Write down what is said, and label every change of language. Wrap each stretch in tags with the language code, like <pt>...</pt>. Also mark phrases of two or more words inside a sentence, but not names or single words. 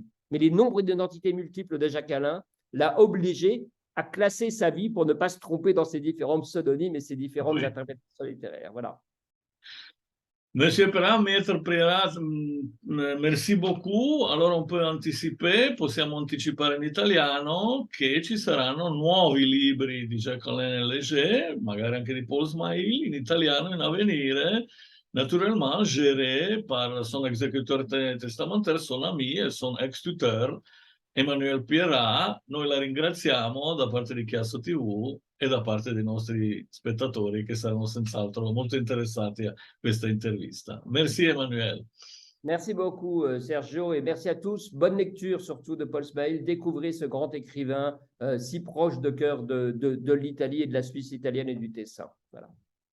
<fr>Mais les nombres d'identités multiples de Jacques Alain l'a obligé à classer sa vie pour ne pas se tromper dans ses différents pseudonymes et ses différentes interprétations littéraires. Voilà. Monsieur Perrin, Maître Prierat, merci beaucoup. Allora on peut anticiper,</fr> <it>possiamo anticipare in italiano che ci saranno nuovi libri di Jacques-Alain Léger, magari anche di Paul Smail, in italiano in avvenire,</it> <fr>naturellement géré par son exécuteur testamentaire, son ami e son ex-tuteur, Emmanuel Pierrat.</fr> <it>Noi la ringraziamo da parte di Chiasso TV e da parte dei nostri spettatori che saranno senz'altro molto interessati a questa intervista.</it> <fr>Merci Emmanuel. Merci beaucoup Sergio et merci à tous. Bonne lecture surtout de Paul Smail. Découvrez ce grand écrivain si proche de cœur de l'Italie et de la Suisse italienne et du Tessin. Voilà.</fr>